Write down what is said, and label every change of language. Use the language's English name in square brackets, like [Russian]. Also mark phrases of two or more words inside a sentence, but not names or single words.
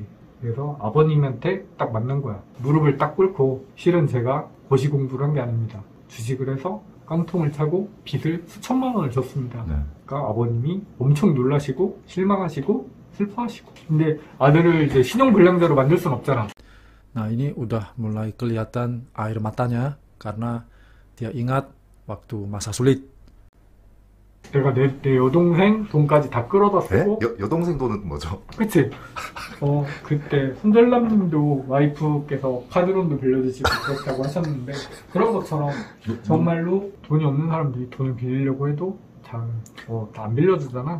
[Korean] 그래서 아버님한테 딱 만난 거야. 무릎을 딱 꿇고, 실은 제가 고시 공부를 한 게 아닙니다. 주식을 해서 깡통을 차고 빚을 수천만 원을 줬습니다. 네. 그러니까 아버님이 엄청 놀라시고 실망하시고 슬퍼하시고. 근데 아들을 이제 신용불량자로 만들 순 없잖아. [Indonesian] Nah, ini udah mulai kelihatan air matanya karena dia ingat waktu masa sulit. [Korean] 내가 내 여동생 돈까지 다 끌어다 네? 쓰고. 여동생 돈은 뭐죠? 그치? 그때 손절남님도 와이프께서 카드론도 빌려주시고 그렇다고 하셨는데, 그런 것처럼 정말로 돈이 없는 사람들이 돈을 빌리려고 해도 다 안 빌려주잖아.